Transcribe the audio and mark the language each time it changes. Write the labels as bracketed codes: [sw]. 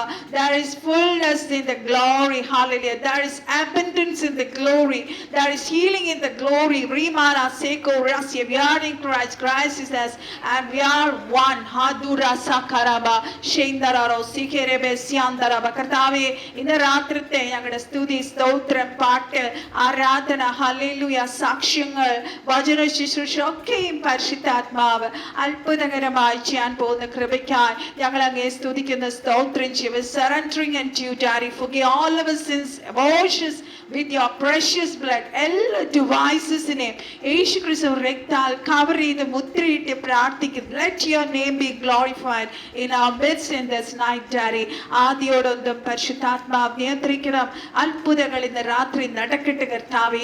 [en] There is fullness in the glory, hallelujah. There is abundance in the glory. There is healing in the glory. Rimana seko rasya. We are in Christ. Christ is us and we are one. Hadura sakaraba shendararo sikerebe syandaraba. [ml] കർത്താവേ, ഇന്ന് രാത്രിത്തെ ഞങ്ങളുടെ സ്തുതി, സ്തോത്രം, പാട്ട്, ആരാധന, hallelujah, സാക്ഷ്യങ്ങൾ, വചന ശുശ്രൂഷ ഒക്കെയും പരിശുദ്ധാത്മാവ് അത്ഭുതകരമായി ചെയ്യാൻ പോകുന്ന കൃപയ്ക്കായി ഞങ്ങൾ അങ്ങേ സ്തുതിക്കുന്ന, സ്തോത്രം ചെയ്യുക. [en] Surrendering unto you, Daddy, forgive all of our sins, washes with your precious blood. [ml] എല്ലാ ഡിവൈസസിനെയും യേശു ക്രിസ്തു രക്താൽ കവർ ചെയ്ത് മുദ്രയിട്ട് പ്രാർത്ഥിക്കുന്നു. [en] Let your name be glorified in our midst in this night, Daddy. [ml] ആദ്യോടൊന്നും പരിശുദ്ധാത്മാവ് നിയന്ത്രിക്കണം. അത്ഭുതങ്ങൾ ഇന്ന് രാത്രി നടക്കട്ടെ കർത്താവേ.